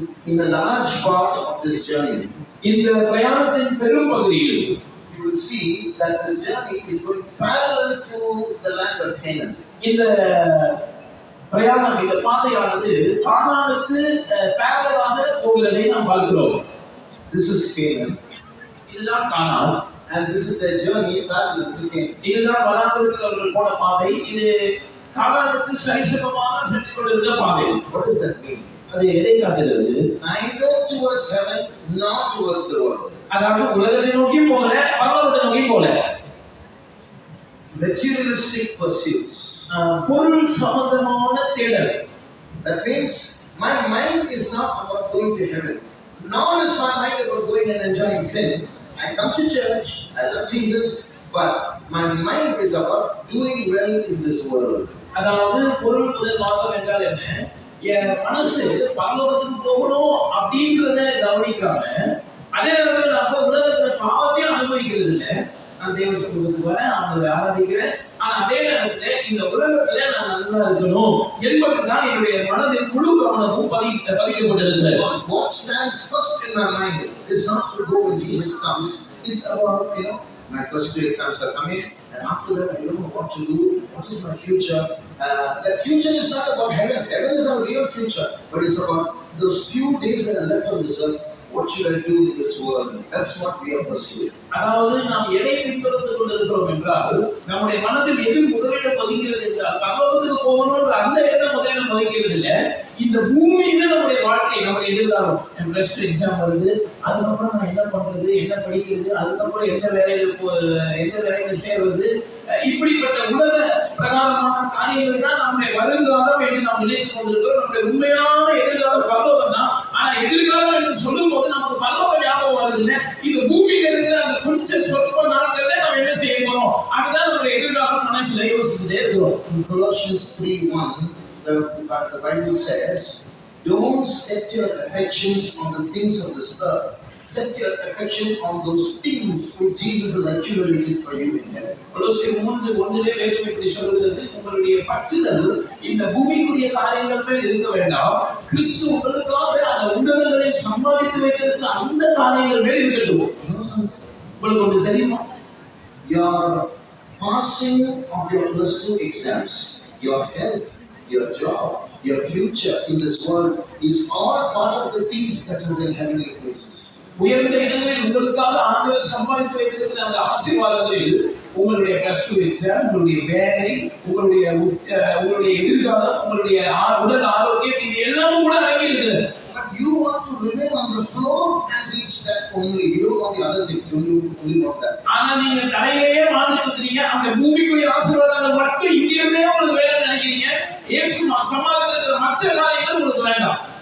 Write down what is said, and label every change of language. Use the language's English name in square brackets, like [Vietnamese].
[English] in a large part of this journey, [Tamil] இந்த பிரயாணத்தின் பெரும் பகுதியில் [English] you will see that this journey is going parallel to the land of Canaan. [Tamil] இந்த பிரயாணம், இந்த பாதையானது கானானுக்கு பேரலாக போகிறதை நாம் பார்க்கிறோம். [English] This is Canaan, [Tamil] இதுதான் கானான், [English] and this is their journey parallel to Canaan. [Tamil] இதுதான் வராந்திருக்கிறவர்கள் போன பாதை, இது கானானுக்கு சரிசமமாக சென்று கொண்டிருந்த பாதை. [English] What does that mean? [Tamil] அது எதை காட்டுகிறது? [English] Neither towards heaven nor towards the world. [Tamil] அதாவது உலகத்தை நோக்கி போல, பரலோகத்தை நோக்கி போல. [English] Materialistic pursuits. [Tamil] பொருள் சம்பந்தமான தேடல். [English] That means my mind is not about going to heaven, nor is my mind about going and enjoying sin. I come to church, I love Jesus, but my mind is about doing well in this world. [Tamil] அதாவது பொருள் முதல் மாற்றம் என்றால் என்ன? என் மனசு பரலோகத்துக்கு போகணும் அப்படின்றத கவனிக்காம, அதே நேரத்தில் நம்ம உலகத்துல பாவத்தையும் அனுபவிக்கிறது இல்லை. நான் தேவ சமூகத்துக்கு வரேன், அவங்களை ஆராதிக்கிறேன், ஆனா அதே நேரத்துல இந்த உலகத்துல நான் நல்லா இருக்கணும் என்பதுதான் என்னுடைய மனதில் முழு கவனமும் பதிக்கப்பட்டிருக்கிறது. [English] What stands first in my mind is not to go when Jesus comes. It's about, my plus 2 exams are coming, and after that I don't know what to do. What is my future? That future is not about heaven. Heaven is our real future, but it's about those few days that are left on this earth. What should I do in this world? That's what we are pursuing. [Tamil] அதாவது நாம் எதை பின்தொடர்ந்து கொண்டிருக்கிறோம் என்றால், நம்முடைய மனதில் எது முதலிடம் பதிக்கிறது என்றால், பரலோகத்துக்கு போகணும்ன்ற அந்த எண்ணம் முதலிடம் பதிக்கிறது இல்லை. இந்த பூமியில நம்முடைய வாழ்க்கை, நம்முடைய எதிர்காலம், என் பிளஸ் 2 எக்ஸாம் வருது, அதுக்கப்புறம் நான் என்ன பண்றது, என்ன படிக்கிறது, அதுக்கப்புறம் எந்த வேலையில சேர்வது, இப்படிப்பட்ட உலக பிரகாரமான காரியங்கள் தான் நம்முடைய வருங்காலம் என்று நாம் நினைத்துக் கொண்டிருக்கிறோம். நம்முடைய உண்மையான எதிர்காலம் பரலோகம் தான். ஆனா எதிர்காலம் என்று சொல்லும் போது நமக்கு பரலோகம் ஞாபகம் வருதுன்னு, இந்த பூமியில இருக்கிற அந்த கொஞ்சம் சொற்ப நாட்கள்ல நாம் என்ன செய்ய போறோம், அதுதான் நம்முடைய எதிர்காலம் மனசுல யோசிச்சுட்டே இருக்கிறோம். [English] In Colossians 3:1, the Bible says, don't set your affections on the things of this earth. Set your affection on those things which Jesus has accumulated for you in heaven. [Tamil] கொலோசியர் 3:1 வேதம் இப்படி சொல்கிறது, உங்களுடைய பற்றுதல் இந்த பூமிக்குரிய காரியங்கள் மேல் இருக்க வேண்டாம், கிறிஸ்து உங்களுக்காக அந்த உன்னதங்களை சம்பாதித்து வைத்திருக்கிற அந்த காரியங்கள் மேல் இருக்கட்டும். உங்களுக்கு ஒன்று தெரியுமா? [English] Your passing of your plus 2 exams, your health, your job, your future in this world is all part of the things that are in heavenly places. [Tamil] உயர்ந்த இடங்களில் உங்களுக்காக ஆண்டவர் சம்பாதித்து வைத்திருக்கிற அந்த ஆசீர்வாதங்களில் உங்களுடைய பிளஸ் 2 எக்ஸாம், உங்களுடைய வேலை, உங்களுடைய எதிர்காலம், உங்களுடைய உடல் ஆரோக்கியம், இது எல்லாமும் கூட அடங்கி இருக்கிறது. [English] But you want to remain on the floor and reach that only. You don't want the other things. You only want that. [Tamil] ஆனா நீங்க தலையிலேயே வாழ்ந்துட்டு இருக்கீங்க, அந்த பூமிக்குரிய ஆசீர்வாதங்கள் மட்டும் இங்கிருந்தே உங்களுக்கு வேணும்னு நினைக்கிறீங்க. இயேசு சமாளித்திருக்கிற மற்ற காரியங்கள் உங்களுக்கு வேண்டாம்.